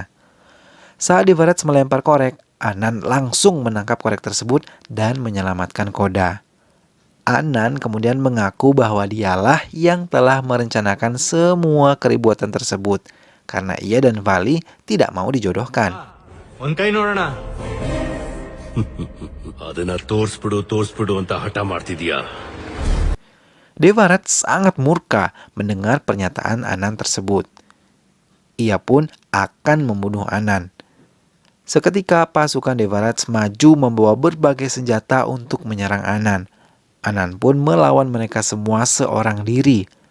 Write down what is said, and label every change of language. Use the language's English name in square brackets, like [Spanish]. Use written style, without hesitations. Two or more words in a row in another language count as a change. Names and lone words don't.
[Indonesian] Saat Divaraj melempar korek, Anan langsung menangkap korek tersebut dan menyelamatkan Koda. Anan kemudian mengaku bahwa dialah yang telah merencanakan semua keributan tersebut, karena ia dan Vali tidak mau dijodohkan. [Kannada] ಒಂದ್ ಕೈ ನೋಡೋಣ ಅದನ್ನ ತೋರ್ಸ್ಬಿಡು ಅಂತ ಹಠ ಮಾಡ್ತಿದ್ಯಾ? [Indonesian] Devarat sangat murka mendengar pernyataan Anan tersebut. Ia pun akan membunuh Anan. Seketika pasukan Devarat maju membawa berbagai senjata untuk menyerang Anan. Anan pun melawan mereka semua seorang diri.